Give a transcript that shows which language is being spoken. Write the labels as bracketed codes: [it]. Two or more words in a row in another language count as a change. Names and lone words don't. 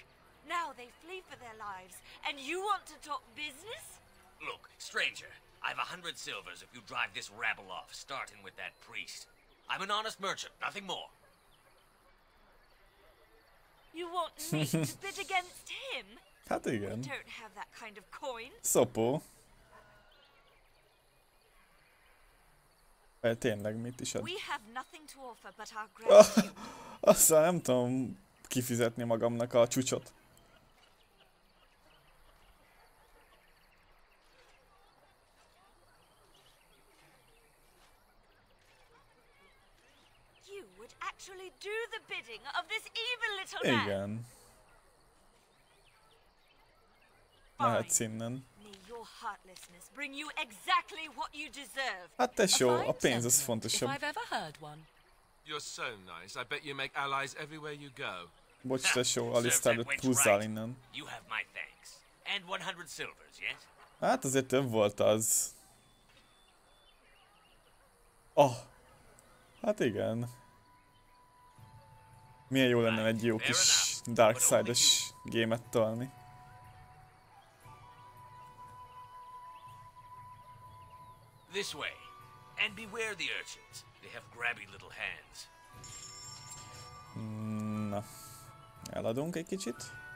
[en] Now they flee for their lives, and you want to talk business? Look, stranger, I've 100 silvers if you drive this rabble off, starting with that priest. I'm an honest merchant, nothing more. You want me to bid against him? [hu] Hát igen. [en] Don't have that kind of coin. [hu] Szopó. Tényleg mit is ad? [en] We have nothing to offer but our gratitude. [hu] Aztán nem tudom kifizetni magamnak a csúcsot. [en] You would actually do the bidding of this evil little man. [hu] Igen. Mehetsz innen. [en] May your heartlessness bring you exactly what you deserve. [hu] Hát tesó, [en] A a fine [hu] pénz az [en] sentiment, [hu] fontosabb. [en] if I've ever heard one. You're so nice. I bet you make allies everywhere you go. [hu] Bocs tesó, [en] Serves Alistair, that wench [hu] húzzál [en] right. [hu] innen. [en] You have my thanks. And 100 silvers, yes? [hu] Hát azért több volt az. Oh. Hát igen. Milyen jó lenne egy jó kis Darkside-os gémet tolni. [en] This way. And beware the urchins. They have grabby little hands. [hu] Na. Eladunk egy kicsit.